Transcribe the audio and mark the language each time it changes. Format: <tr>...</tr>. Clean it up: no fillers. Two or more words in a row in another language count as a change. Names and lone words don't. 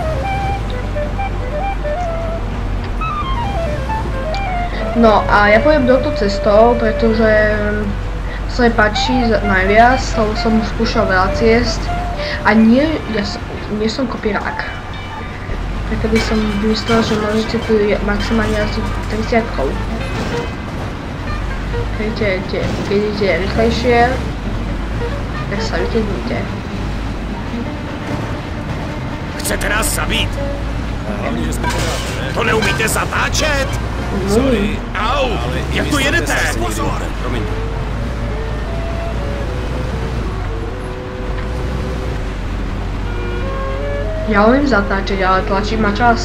<sk>No a ja pôjdem touto cestou, pretože sa mi páči najviac, lebo som už skúšal veľa ciest. A nie som kopírák. Preto by som myslel, že môžete tu maximálne jazdiť 30-kou. Keď idete rýchlejšie, tak sa vytiednite. Chcete nás zabít?</sk> <cs>To neumíte zatáčet? Sorry. Au, jak to jedete? Pozor! Promiň.</cs> <sk>Ja umím zatáčať, ale tlačí ma čas.</sk>